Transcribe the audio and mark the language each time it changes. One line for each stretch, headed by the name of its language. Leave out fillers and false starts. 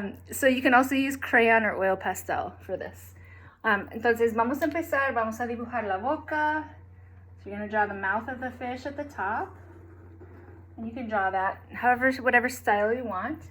English: So you can also use crayon or oil pastel for this.
Spanish: Entonces vamos a empezar, vamos a dibujar la boca.
English: So you're going to draw the mouth of the fish at the top. And you can draw that whatever style you want.